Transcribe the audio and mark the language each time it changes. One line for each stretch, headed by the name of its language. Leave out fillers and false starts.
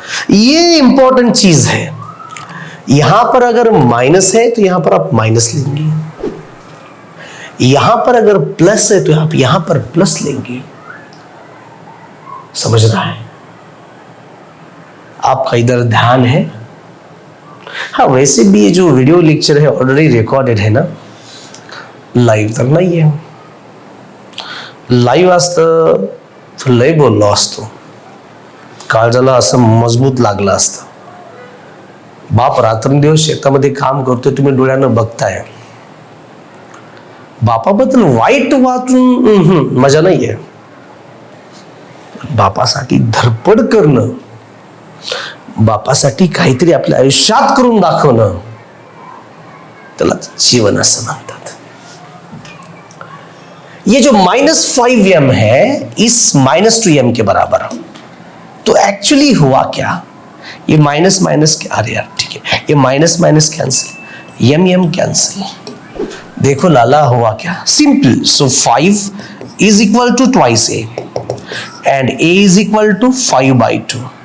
Hindi: ये इंपॉर्टेंट चीज है। यहां पर अगर माइनस है तो यहां पर आप माइनस लेंगे, यहां पर अगर प्लस है तो आप यहां पर प्लस लेंगे। समझ रहा है आपका इधर ध्यान है। हाँ वैसे भी ये जो वीडियो लेक्चर है ऑलरेडी रिकॉर्डेड है ना,
Marathi: लाईव्ह तर नाही आहे, लाईव्ह असतं तर लय बोललो असतो, काळजाला असं मजबूत लागलं असतं। बाप रात्रंदिवस शेतामध्ये काम करतोय, तुम्ही डोळ्यानं बघताय, बापाबद्दल वाईट वाचून मजा नाहीये। बापासाठी धडपड करणं, बापासाठी काहीतरी आपल्या आयुष्यात करून दाखवणं, त्याला जीवन असं म्हणतात।
Hindi: ये जो -5m है इस -2m के बराबर। तो एक्चुअली हुआ क्या, ये माइनस माइनस क्या, अरे यार ठीक है, ये minus minus cancel, m cancel. देखो लाला हुआ क्या, simple.
English: So 5 is equal to twice a and a is equal to 5/2।